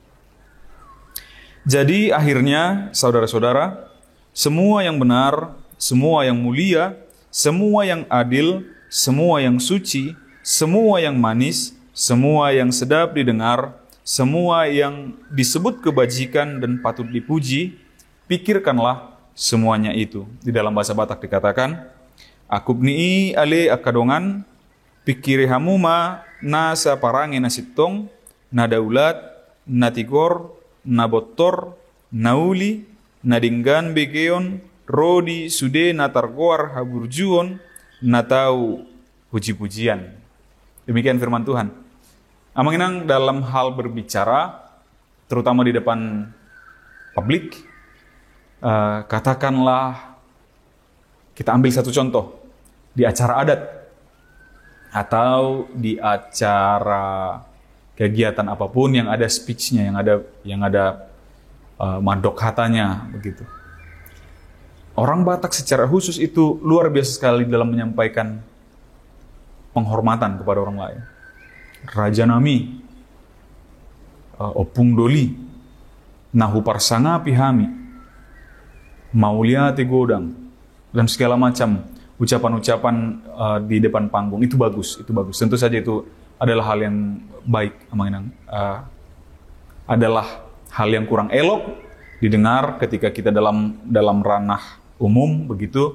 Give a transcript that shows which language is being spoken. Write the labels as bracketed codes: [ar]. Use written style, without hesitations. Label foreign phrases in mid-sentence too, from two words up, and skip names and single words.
[id] Jadi akhirnya, saudara-saudara, semua yang benar, semua yang mulia, semua yang adil, semua yang suci, semua yang manis, semua yang sedap didengar, semua yang disebut kebajikan dan patut dipuji, pikirkanlah semuanya itu. Di dalam bahasa Batak dikatakan, [bbc] akubni'i ale akadongan, pikiri hamuma na sa parange na sitong, na daulat, na tigor, na botor, na uli, na dinggan begeon, rodi sude na targoar haburjuon, na tau puji-pujian. [id] Demikian firman Tuhan. Amanginang dalam hal berbicara, terutama di depan publik, katakanlah kita ambil satu contoh di acara adat atau di acara kegiatan apapun yang ada speech-nya, yang ada [bbc] mandok hatanya [id] begitu. Orang Batak secara khusus itu luar biasa sekali dalam menyampaikan penghormatan kepada orang lain. [bbc] Raja Nami, Opung Doli, Nahu Parsanga Pihami, Maulia Tegodang, [id] dan segala macam ucapan-ucapan di depan panggung. Itu bagus. Tentu saja itu adalah hal yang baik, adalah hal yang kurang elok didengar ketika kita dalam ranah umum begitu.